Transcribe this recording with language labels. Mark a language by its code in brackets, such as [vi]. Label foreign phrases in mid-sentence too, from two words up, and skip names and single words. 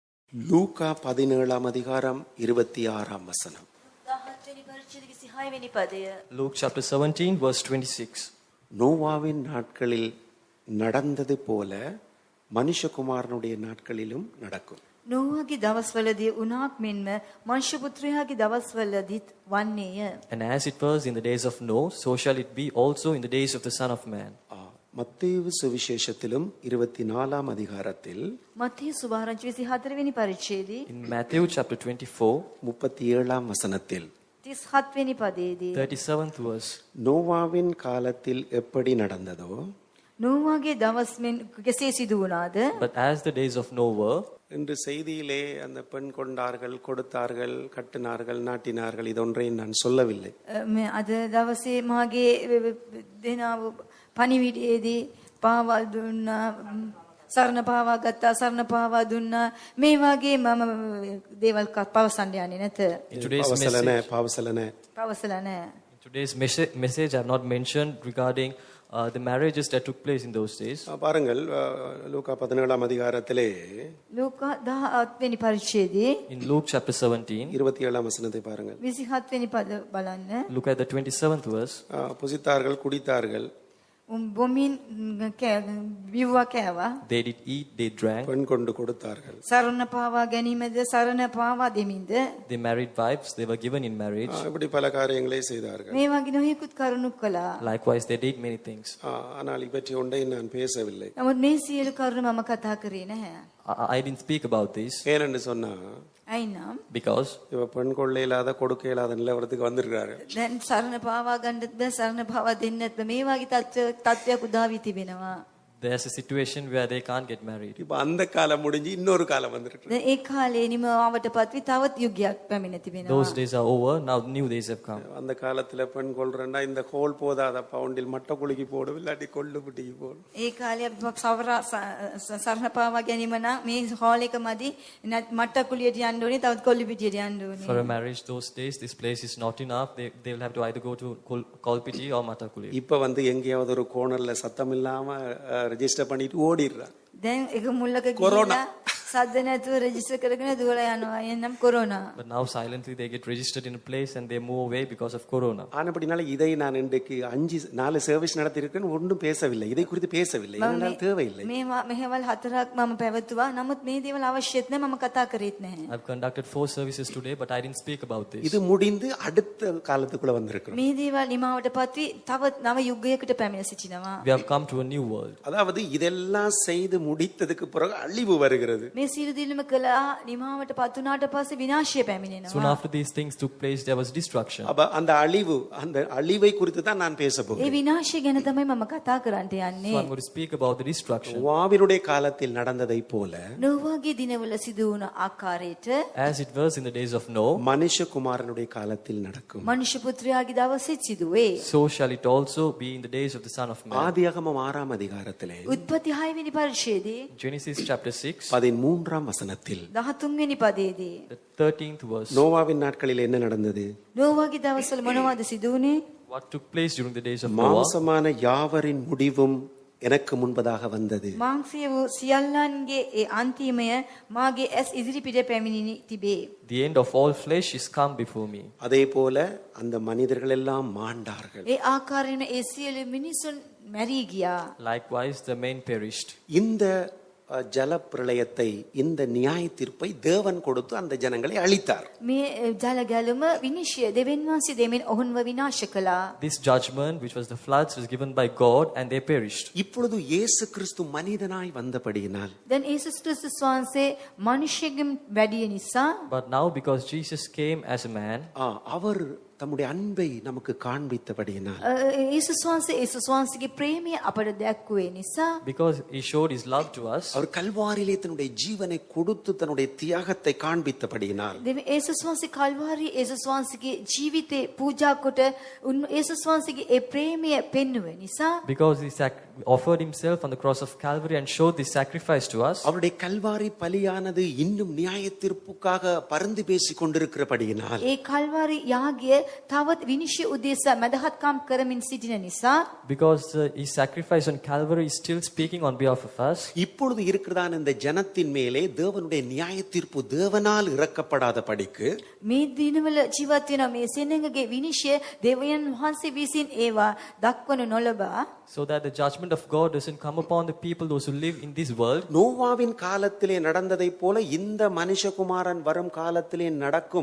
[ta] லூக்கா 17ஆம் அதிகாரம் 26ஆம் வசனம். [en] Luke chapter 17 verse 26. [ta] நோவாவின் நாட்களில் நடந்தது போல மனுஷகுமாரனுடைய நாட்களிலும் நடக்கும். [si] නෝවාගේ දවස්වලදී උනාක් මෙන්ම මනුෂ්‍ය පුත්‍රයාගේ දවස්වලදීත් වන්නේය. [en] And as it was in the days of Noah, so shall it be also in the days of the Son of Man. [ta] மத்தேயு சுவிசேஷத்திலும் 24ஆம் அதிகாரத்தில் [si] මත්තේ සුභාරංචි 24 වෙනි පරිච්ඡේදයේ [en] In Matthew chapter 24, [ta] 37ஆம் வசனத்தில் [si] 37 වෙනි පදයේදී [en] 37th verse. [ta] நோவாவின் காலத்தில் எப்படி நடந்ததோ [si] නෝවාගේ දවස් මෙන් කෙසේ සිදු වුණාද? [en] But as the days of Noah were, [ta] என்று செய்தியிலே அந்த பெண் கொண்டார்கள், கொடுத்தார்கள், கட்டினார்கள், நாட்டினார்கள், இதொன்றையும் நான் சொல்லவில்லை. [si] මේ අද දවසේ මාගේ දෙනාව පණිවිඩයේදී පාවා දුන්නා, සරණ පාවා ගත්තා, සරණ පාවා දුන්නා, මේ වගේ මම දේවල් පවසන්න යන්නේ නැත. [en] in today's பாவசலன [si] පවසලා නැහැ. [en] today's message I have not mentioned regarding the marriages that took place in those days. [ta] பாருங்கள், லூக்கா 17ஆம் அதிகாரத்திலே [si] ලෝක 17 වෙනි පරිච්ඡේදයේ [en] In Luke chapter 17, [ta] 27ஆம் வசனத்தை பாருங்கள். [si] 27 වෙනි පද බලන්න. [en] look at the 27th verse. [ta] புசித்தார்கள், குடித்தார்கள், [si] බොමින් බිව්වා කෑවා, [en] They did eat, they drank, [ta] பெண் கொண்டு கொடுத்தார்கள். [si] සරණ පාවා ගැනීමද සරණ පාවා දෙමින්ද [en] they married wives, they were given in marriage. [ta] இப்படி பல காரியங்களை செய்தார்கள். [si] මේ වගේ නොයෙකුත් කරුණු කළා. [en] Likewise, they did many things. [ta] ஆனால் இவற்றை ஒன்றை நான் பேசவில்லை. [si] නමුත් මේ සියලු කරුණු මම කතා කරේ නැහැ. [en] I didn't speak about this [ta] ஏனென்று சொன்னா [si] අයිනම් [en] because [ta] இவ பெண் கொள்ள இல்லாத, கொடுக்க இல்லாத நிலவரத்துக்கு வந்திருக்கிறாரு. [si] දැන් සරණ පාවා ගන්නත් බෑ, සරණ පාවා දෙන්නත් බෑ. මේ වගේ තත්ත්වයක් උදා වී තිබෙනවා. [en] there's a situation where they can't get married. [ta] இப்ப அந்த காலம் முடிஞ்சு இன்னொரு காலம் வந்துருக்கு. [si] දැන් ඒ කාලේ නිමාවට පත්වී තවත් යුගයක් පැමිණ තිබෙනවා. [en] Those days are over, now new days have come. [ta] அந்த காலத்துல பெண் கொள்றேன்னா இந்த கோல் போதாத பவுண்டில் மட்ட குலுக்கி போடும், இல்லாட்டி கொள்ளு புட்டிக்கு போடும். [si] ඒ කාලේ සරණ පාවා ගැනීම නම් මේ හෝල් එක මදි, මට්ට කුලියට යන්න ඕනේ, තවත් කොල්ලි පිටියට යන්න ඕනේ. [en] For a marriage those days, this place is not enough. They will have to either go to Kolpiti or Matakuli. [ta] இப்ப வந்து எங்கேயாவது ஒரு கோணர்ல சத்தம் இல்லாம ரெஜிஸ்டர் பண்ணிட்டு ஓடிடுறான். [si] දැන් එක මුල්ලක ගිහිල්ලා සද්ද නැතුව රෙජිස්ටර් කරගෙන දුවලා යනවා. එනම් කොරෝනා. [en] But now silently they get registered in a place and they move away because of corona. [ta] ஆனபடினால இதை நான் இன்றைக்கு 4 சர்வீஸ் நடத்தி இருக்கேன், ஒன்றும் பேசவில்லை, இதை குறித்து பேசவில்லை, இதனால் தேவையில்லை. [si] මෙහෙවල් 4ක් මම පැවතුවා. නමුත් මේ දේවල් අවශ්‍යත් නැහැ, මම කතා කරේත් නැහැ. [en] I've conducted 4 services today, but I didn't speak about this. [ta] இது முடிந்து அடுத்த காலத்துக்குள்ள வந்திருக்கிறோம். [si] මේ දේවල් නිමාවට පත්වී තවත් නව යුගයකට පැමිණ සිටිනවා. [en] We have come to a new world. [ta] அதாவது இதெல்லாம் செய்து முடித்ததுக்கு பிறகு அழிவு வருகிறது. [si] මේ සියලු දිනම කළා නිමාවට පත් වුණාට පස්සේ විනාශය පැමිණෙනවා. [en] Soon after these things took place, there was destruction. [ta] அப்ப அந்த அழிவை குறித்து தான் நான் பேச [si] ඒ [ta] போகிறேன். [si] විනාශය ගැන තමයි මම කතා කරන්නට යන්නේ. [en] So I'm going to speak about the destruction. [ta] நோவாவினுடைய காலத்தில் நடந்ததை போல [si] නෝවාගේ දිනවල සිදු වුණ ආකාරයට [en] As it was in the days of Noah, [ta] மனுஷகுமாரனுடைய காலத்தில் நடக்கும். [si] මනුෂ්‍ය පුත්‍රයාගේ දවසෙත් සිදුවේ. [en] so shall it also be in the days of the Son of Man. [ta] ஆதியாகமம் 6ஆம் அதிகாரத்திலே [si] උත්පත්ති 6 වෙනි පරිච්ඡේදයේ [en] Genesis chapter 6, [ta] 13ஆம் வசனத்தில் [si] 13 වෙනි පදයේදී [en] the 13th verse. [ta] நோவாவின் நாட்களில் என்ன நடந்தது? [si] නෝවාගේ දවස්වල මොනවද සිදු වුනේ? [en] What took place during the days of Noah? [ta] மாம்சமான யாவரின் முடிவும் எனக்கு முன்பதாக வந்தது. [si] මාංශය වූ සියල්ලන්ගේ ඒ අන්තිමය මාගේ ඇස් ඉදිරිපිට පැමිණි තිබේ. [en] The end of all flesh is come before me. [ta] அதே போல அந்த மனிதர்கள் எல்லாம் மாண்டார்கள். [si] ඒ ආකාරයෙන් ඒ සියලු මිනිසුන් මැරී ගියා. [en] Likewise, the men perished. [ta] இந்த ஜல பிரளயத்தை, இந்த நியாய தீர்ப்பை தேவன் கொடுத்து அந்த ஜனங்களை அழித்தார். [si] මේ ජල ගැලුම විනිශ්චය දෙවියන් වහන්සේ දෙමින් ඔවුන්ව විනාශ කළා. [en] This judgment, which was the floods, was given by God and they perished. [ta] இப்பொழுது இயேசு கிறிஸ்து மனிதனாய் வந்தபடியினால் [si] දැන් යේසුස් ක්‍රිස්තුස් වහන්සේ මිනිසෙකින් වැඩිය නිසා [en] But now, because Jesus came as a man, [ta] அவர் தம்முடைய அன்பை நமக்கு காண்பித்தபடியினால் [si] යේසුස් වහන්සේගේ ප්‍රේමය අපට දැක්ුවේ නිසා [en] because he showed his love to us, [ta] அவர் கல்வாரியிலே தன்னுடைய ஜீவனை கொடுத்து தன்னுடைய தியாகத்தை காண்பித்தபடியினால் [si] දෙවියන් යේසුස් වහන්සේ කල්වාරි යේසුස් වහන්සේගේ ජීවිතේ පූජා කොට යේසුස් වහන්සේගේ ඒ ප්‍රේමය පෙන්වුවේ නිසා [en] because offered himself on the cross of Calvary and showed this sacrifice to us. [ta] அவருடைய கல்வாரி பலியானது இன்னும் நியாய தீர்ப்புக்காக பரிந்து பேசிக் கொண்டிருக்கிறபடியினால் [si] ඒ කල්වාරි යාගය තවත් විනිශ්චය උදෙසා මදහත්කම් කරමින් සිටින නිසා [en] Because his sacrifice on Calvary is still speaking on behalf of us. [ta] இப்பொழுது இருக்கிறதான இந்த ஜனத்தின் மேலே தேவனுடைய நியாய தீர்ப்பு தேவனால் இறக்கப்படாத படிக்கு [si] මේ දිනවල ජීවත් වෙන මේ සෙනඟගේ විනිශ්චය දෙවියන් වහන්සේ විසින් ඒවා දක්වනු නොලබා [en] So that the judgment of God doesn't come upon the people, those who live in this world. [ta] நோவாவின் காலத்திலே நடந்ததைப் போல இந்த மனுஷகுமாரன் வரும் காலத்திலே நடக்கும்.